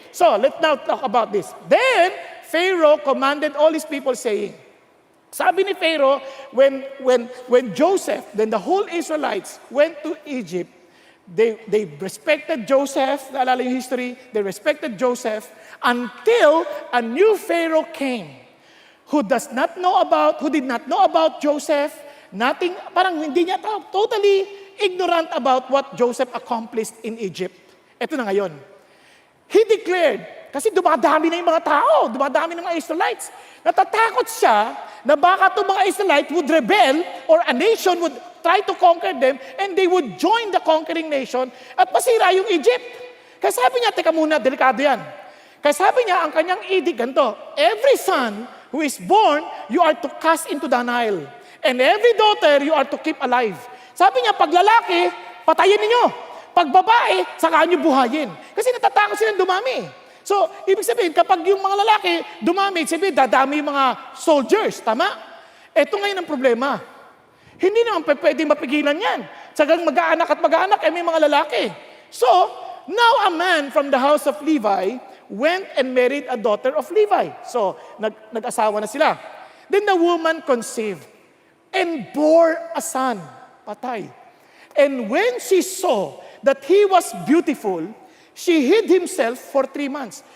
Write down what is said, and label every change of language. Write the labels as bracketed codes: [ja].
[en] So, let's now talk about this. Then, Pharaoh commanded all his people saying, [tl] sabi ni Pharaoh, [en] when Joseph, then the whole Israelites went to Egypt, they respected Joseph, [tl] naalala yung [en] history, they respected Joseph until a new Pharaoh came who did not know about Joseph, [tl] parang hindi niya [en] totally ignorant about what Joseph accomplished in Egypt. [tl] Ito na ngayon. [en] He declared, [tl] kasi dumadami na yung mga tao, dumadami ng mga Israelites. Natatakot siya na baka itong mga [en] Israelites would rebel or a nation would try to conquer them and they would join the conquering nation [tl] at masira yung [en] Egypt. [tl] Kaya sabi niya, teka muna, delikado yan. Kaya sabi niya, ang kanyang edict ganito, [en] every son who is born, you are to cast into the Nile. And every daughter, you are to keep alive. [tl] Sabi niya, pag lalaki, patayin ninyo. Pag babae, saka nyo buhayin. Kasi natatakot silang dumami. So, ibig sabihin, kapag yung mga lalaki dumami, sabihin, dadami yung mga soldiers. Tama? Ito ngayon ang problema. Hindi naman pwedeng mapigilan yan. Sagang mag-aanak may mga lalaki. [en] So, now a man from the house of Levi went and married a daughter of Levi. [tl] So, nag-asawa na sila. [en] Then the woman conceived and bore a son. [tl] Patay. [en] And when she saw that he was beautiful, she hid himself for 3 months.